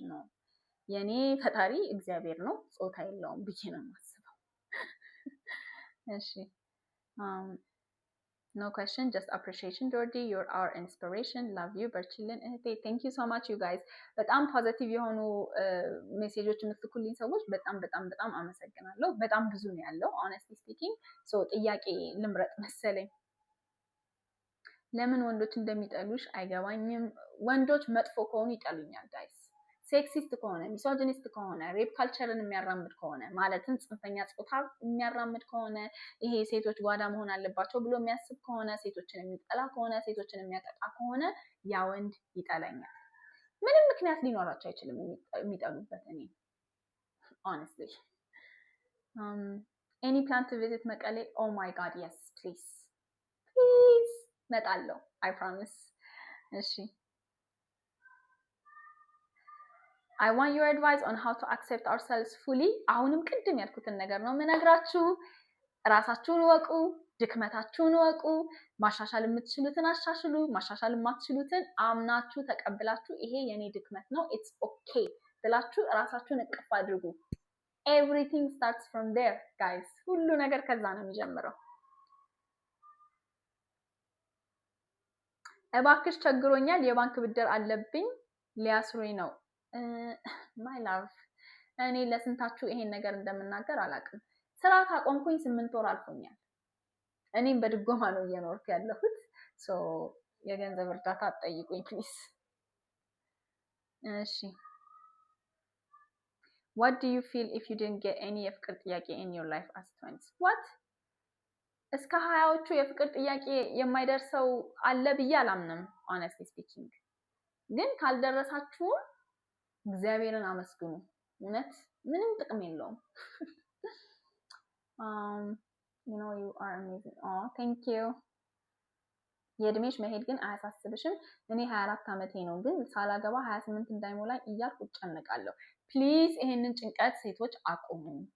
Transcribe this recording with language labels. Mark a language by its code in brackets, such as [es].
[am] ነው የኔ ፈጣሪ እግዚአብሔር ነው፣ ጾታ የለውም ብዬ ነው የማስበው። እሺ [en] no question, just appreciation Jordi, you're our inspiration, love you, [am] በርቺልን እህቴ። [en] thank you so much you guys. [am] በጣም ፖዚቲቭ የሆኑ ሜሴጆች የምትልኩልኝ ሰዎች በጣም አመሰግናለሁ። በጣም ብዙ ነው ያለው [en] honestly speaking. [am] so ጥያቄ ልምረጥ መሰለኝ። ለምን ወንዶች እንደሚጠሉሽ አይገባኝም። ወንዶች መጥፎ ከሆኑ ይጠሉኛል guys። ሴክሲስት ከሆነ፣ ሚሶጂኒስት ከሆነ፣ ሬፕ ካልቸርን የሚያራምድ ከሆነ ማለትም ጽንፈኛ ጾታ የሚያራምድ ከሆነ፣ ይሄ ሴቶች ጓዳ መሆን አለባቸው ብሎ የሚያስብ ከሆነ፣ ሴቶችን የሚጠላ ከሆነ፣ ሴቶችን የሚያጠቃ ከሆነ ያ ወንድ ይጠላኛል። ምንም ምክንያት ሊኖራቸው አይችልም የሚጠሉበት። እኔ [en] honestly any plan to visit [am] መቀሌ? [en] oh my god yes please [am] መጣለሁ [en] I promise. እሺ I want your advice on how to accept ourselves fully. [am] አሁንም ቅድም ያልኩትን ነገር ነው የምነግራችሁ። ራሳችሁን ወቁ፣ ድክመታችሁን ወቁ፣ ማሻሻል የምትችሉትን አሻሽሉ፣ ማሻሻል የማትችሉትን አምናችሁ ተቀብላችሁ ይሄ የኔ ድክመት ነው [en] it's okay [am] ብላችሁ ራሳችሁን እቅፍ አድርጉ። [en] everything starts from there guys። [am] ሁሉ ነገር ከዛ ነው የሚጀምረው። እባክሽ ቸግሮኛል፣ የባንክ ብድር አለብኝ፣ ሊያስሩኝ ነው። [en] my love [am] እኔ ለስንታችሁ ይሄን ነገር እንደምናገር አላውቅም። ስራ ካቆምኩኝ 8 ወር አልፎኛል። እኔም በድጎማ ነው እየኖርኩ ያለሁት። so የገንዘብ እርዳታ አትጠይቁኝ ፕሊዝ። እሺ [en] what do you feel if you didn't get any [am] የፍቅር ጥያቄ [en] in your life as 20s? [am] what እስከ 20ዎቹ የፍቅር ጥያቄ የማይደርሰው አለ ብዬ አላምንም [en] honestly speaking [am] ግን ካልደረሳችሁ እግዚአብሔርን አመስግኑ እውነት ምንም ጥቅም የለውም [en] you know you are amazing oh thank you [am] የእድሜሽ መሄድ ግን አያሳስብሽም እኔ 24 ዓመቴ ነው ግን ሳላገባ 28 እንዳይሞላኝ እያልኩ ጨነቃለሁ ፕሊዝ ይሄንን ጭንቀት ሴቶች አቁሙ